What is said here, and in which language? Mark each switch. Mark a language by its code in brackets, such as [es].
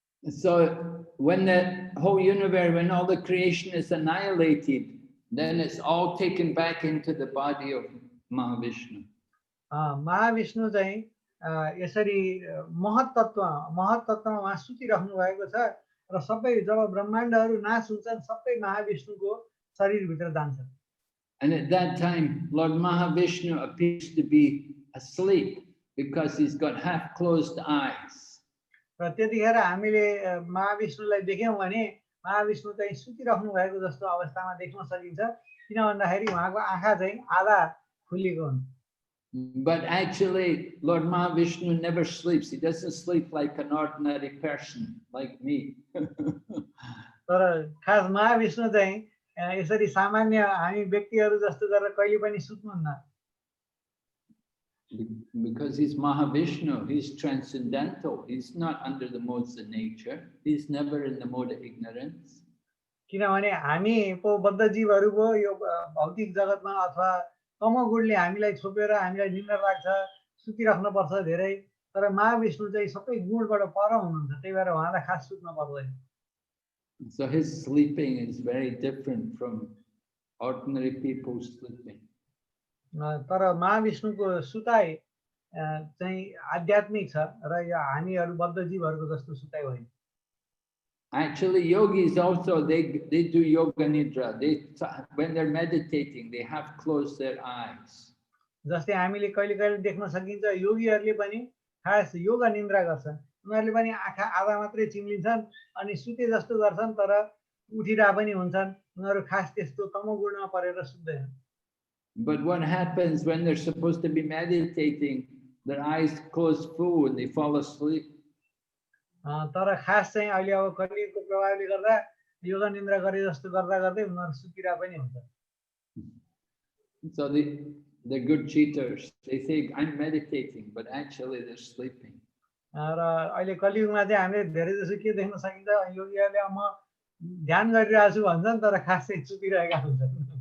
[en] So when the whole universe, when all the creation is annihilated, then it's all taken back into the body of Mahavishnu. [ne] Mahavishnu चाहिँ यसरी महत्तत्वमा उहाँ सुतिरहनु भएको छ र सबै जब ब्रह्माण्डहरू नाश हुन्छन् सबै महाविष्णुको शरीरभित्र जान्छन्। [en] And at that time, Lord Mahavishnu appears to be asleep because he's got half-closed eyes. [ne] र त्यतिखेर हामीले महाविष्णुलाई देख्यौँ भने महाविष्णु चाहिँ सुतिरहनु भएको जस्तो अवस्थामा देख्न सकिन्छ, किन भन्दाखेरि उहाँको आँखा चाहिँ आधा खुलेको हुन्छ। [en] But actually, Lord Mahavishnu never sleeps. He doesn't sleep like an ordinary person, like me. [ne] तर खास महाविष्णु चाहिँ यसरी सामान्य हामी व्यक्तिहरू जस्तो गरेर कहिले पनि सुत्नुहुन्न। [en] Because he's Mahavishnu, he's transcendental. He's not under the modes of nature. He's never in the mode of ignorance. [ne] किनभने हामी पो बद्ध जीवहरूको यो भौतिक जगतमा अथवा तमोगुणले हामीलाई छोपेर हामीलाई निन्द्रा लाग्छ, सुतिराख्नु पर्छ धेरै, तर महाविष्णु चाहिँ सबै गुणबाट पर हुनुहुन्छ, त्यही भएर उहाँलाई खास सुत्न पर्दैन। [en] So his sleeping is very different from ordinary people sleeping. [ne] तर महाविष्णुको सुताइ चाहिँ आध्यात्मिक छ र यो हामीहरू बद्ध जीवहरूको जस्तो सुताइ होइन। [en] Actually, yogis also, they do yoga nidra. When they're meditating, they have closed their eyes. [ne] जस्तै हामीले कहिले कहिले देख्न सकिन्छ योगीहरूले पनि खास योगा निन्द्रा गर्छन्, उनीहरूले पनि आँखा आधा मात्रै चिम्लिन्छन् अनि सुते जस्तो गर्छन् तर उठिरा पनि हुन्छन्, उनीहरू खास त्यस्तो तमोगुणमा परेर सुत्दैनन्। [en] But what happens when they're supposed to be meditating, their eyes close full and they fall asleep. [ne] तर खास चाहिँ अहिले अब कलियुगको प्रभावले गर्दा योगा निन्द्रा गरे जस्तो गर्दा गर्दै उनीहरू सुतिरा पनि हुन्छ। [en] So they're good cheaters. They say I'm meditating, but actually they're sleeping. [ne] र अहिले कलियुगमा चाहिँ हामीले धेरै जसो के देख्न सकिन्छ योगीहरूले म ध्यान गरिरहेको छु भन्छन् तर खास चाहिँ सुतिरहेका हुन्छन्।